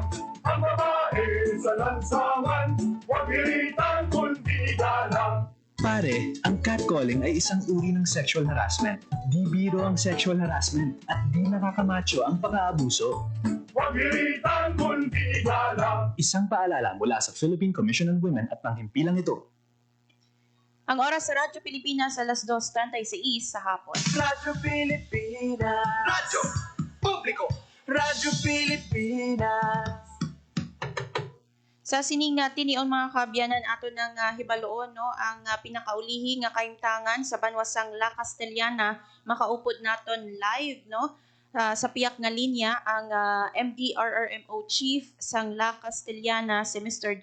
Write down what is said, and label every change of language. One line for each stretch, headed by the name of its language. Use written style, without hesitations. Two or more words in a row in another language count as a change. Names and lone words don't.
Filipino: Ang babae sa lansangan, huwag iritan kundi galang. Pare, ang catcalling ay isang uri ng
English: sexual harassment.
Filipino: Di biro ang
English: sexual harassment
Filipino: at di nakakamacho ang pang-aabuso. Huwag iritan kundi igalang. Isang paalala mula sa Philippine Commission on Women at panghimpilang ito. Ang oras sa Radyo Pilipinas, alas 2:36 sa hapon. Radyo Pilipinas. Radyo Publiko. Radyo Pilipinas.
Hiligaynon: Sa sining natin niyon mga kabyanan ato ng hibaloon no ang pinakaulihi nga kaimtangan sa banwasang La Castellana makaupod naton live no sa piyak nga linya ang MDRRMO Chief sang La Castellana si Mr.